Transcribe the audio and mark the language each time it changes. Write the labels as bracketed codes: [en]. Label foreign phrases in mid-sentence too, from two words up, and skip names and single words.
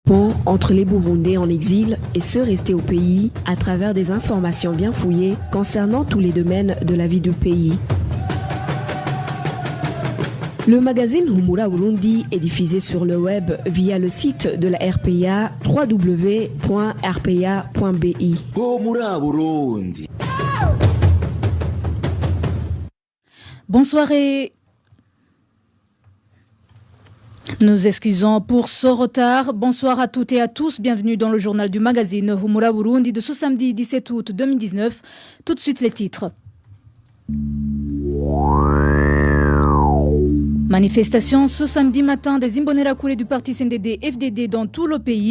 [fr] pont entre les Burundais en exil et ceux restés au pays à travers des informations bien fouillées concernant tous les domaines de la vie du pays. Le magazine Humura Burundi est diffusé sur le web via le site de la RPA www.rpa.bi. Humura Burundi. Bonsoir et nous excusons pour ce retard. Bonsoir à toutes et à tous. Bienvenue dans le journal du magazine Humura Burundi de ce samedi 17 août 2019. Tout de suite les titres. Manifestation ce samedi matin des Imbonerakure du parti CNDD-FDD dans tout le pays.